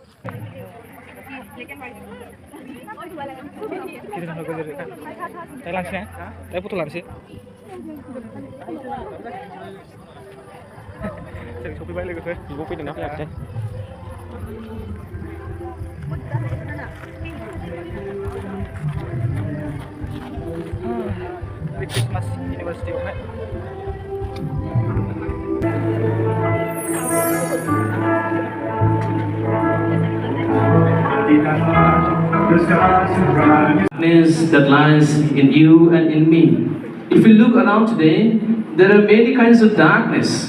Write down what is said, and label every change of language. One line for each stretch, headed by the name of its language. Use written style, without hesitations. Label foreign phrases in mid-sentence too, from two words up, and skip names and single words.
Bodo: लांसै ना दा फट' लानोसै जों सफैबाय लोगोफोर बिब' फैदोंना फैयाखैथाय क्रिसमास इउनिभारसिटियावहाय
English: That lies in you and in me. If we look around today, there are many kinds of darkness.